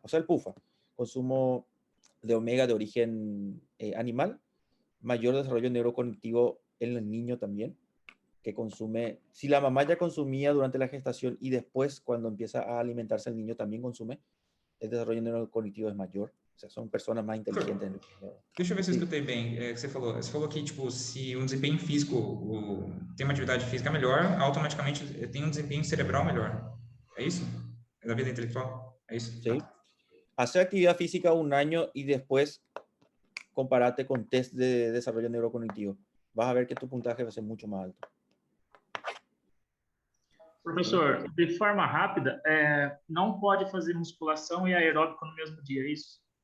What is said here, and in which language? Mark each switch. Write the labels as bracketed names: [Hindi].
[Spanish] O sea, el PUFA, consumo de omega de origen animal, mayor desarrollo neurocognitivo en el niño también, que consume, si la mamá ya consumía durante la gestación y después cuando empieza a alimentarse el niño también consume, el desarrollo neurocognitivo es mayor, o sea, son personas más inteligentes. [Portuguese] Deixa eu ver se eu [Spanish] Sí. [Portuguese] escutei bem que você falou. Você falou que, tipo, se um desempenho físico, tem uma atividade física melhor, automaticamente tem um desempenho cerebral melhor. É isso? É da vida intelectual? É isso? [Spanish] Sí. Hacer actividad física un año y después comparate con test de desarrollo neurocognitivo. Vas a ver que tu puntaje va a ser mucho más alto. [Portuguese] Professor, de forma rápida, não pode fazer musculação e aeróbico no mesmo dia, é isso?